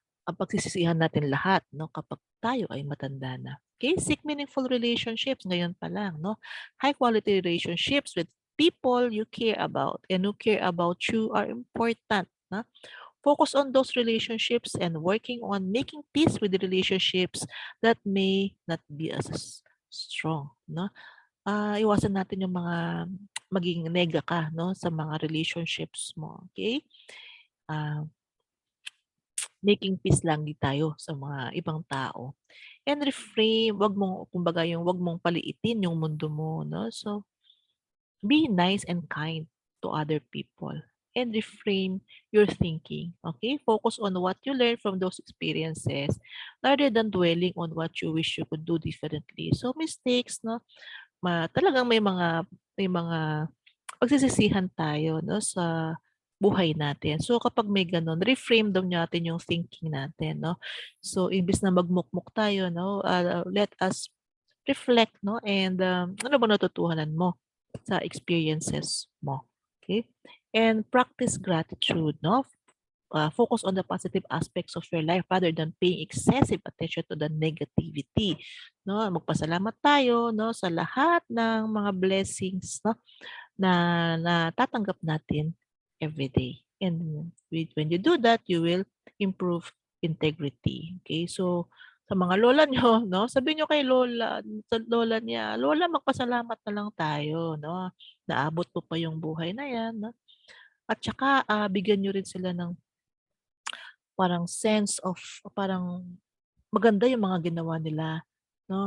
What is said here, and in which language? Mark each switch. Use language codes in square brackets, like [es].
[tl] Ang pagsisisihan natin lahat, no, kapag tayo ay matanda na. [en] Okay, seek meaningful relationships [tl] ngayon pa lang, [en] no? High quality relationships with people you care about and who care about you are important, no? Focus on those relationships and working on making peace with the relationships that may not be as strong, no? [tl] Iwasan natin yung mga maging nega ka, no, sa mga relationships mo, okay? Ah, [en] making peace [tl] lang din tayo sa mga ibang tao. [en] And reframe, [tl] wag mong, kumbaga yung wag mong paliitin yung mundo mo, no? [en] So, be nice and kind to other people and reframe your thinking, okay? Focus on what you learn from those experiences rather than dwelling on what you wish you could do differently. So, mistakes, no? [tl] Talagang may mga pagsisisihan tayo, no, sa buhay natin. So kapag may gano'n, reframe daw natin yung thinking natin, no. So imbes na magmukmok tayo, no, [en] let us reflect, [tl] no, and ano ba natutuhanan mo sa experiences mo, okay? [en] And practice gratitude, no. Focus on the positive aspects of your life rather than paying excessive attention to the negativity, no. [tl] Magpasalamat tayo, no, sa lahat ng mga blessings, no, na natatanggap natin [en] every day. And when you do that, you will improve integrity. Okay? [tl] So, sa mga lola nyo, no, sabihin nyo kay lola, sa lola niya, lola, magpasalamat na lang tayo, no? Naabot po pa yung buhay na yan, no? At saka, bigyan nyo rin sila ng parang [en] sense of, [tl] parang maganda yung mga ginawa nila, no?